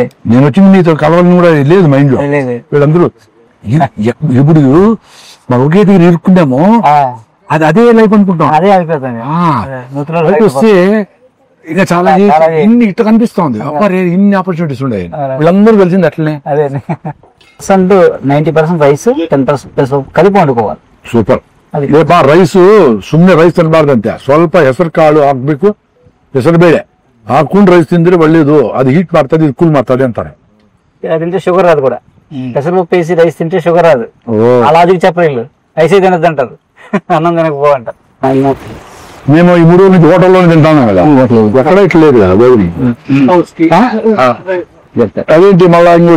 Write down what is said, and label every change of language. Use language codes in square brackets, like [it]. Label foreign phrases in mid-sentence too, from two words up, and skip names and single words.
[te] నేను వచ్చింది మీతో కలవాలని కూడా లేదు మైండ్ లో. వీళ్ళందరూ ఇప్పుడు మనం ఒకే దగ్గర ఇరుక్కున్నాము, అదే లైఫ్ అనుకుంటాం. అదే అయిపోతుంది. వస్తే ఇక చాలా ఇన్ని ఇట్లా కనిపిస్తుంది. ఇన్ని ఆపర్చునిటీస్ ఉన్నాయి. వీళ్ళందరూ కలిసింది అట్లనే. అదే 90% రైస్ 10% పెసరపప్పు కలిపి వండుకోవాలి. [kn] సూపర్. రైಸ್ ಸುಮ್ಮನೆ ರೈಸ್ ತಿನ್ನಬಾರ್ದು ಅಂತೆ. ಸ್ವಲ್ಪ ಹೆಸರು ಕಾಳು ಹಾಕ್ಬೇಕು, ಹೆಸರು ಬೇಳೆ ಹಾಕೊಂಡು ರೈಸ್ ತಿಂದ್ರೆ ಒಳ್ಳೇದು. ಅದು ಹೀಟ್ ಮಾಡ್ತದೆ, ಇದು ಕೂಲ್ ಮಾಡ್ತದೆ ಅಂತಾರೆ. [te] తింటే షుగర్ రాదు కూడా. పెసరపప్పు వేసి రైస్ తింటే షుగర్ రాదు. ఆ లాజిక్ చెప్పలేదు, రైస్ తినద్దు అంటారు, అన్నం తినకపో అంటారు. మేము ఈ 3 రోజుల నుంచి హోటల్లోనే తింటాను కదా, ఎక్కడ ఇట్లా లేదు కదా. అదేంటి మళ్ళా ఇంకోటి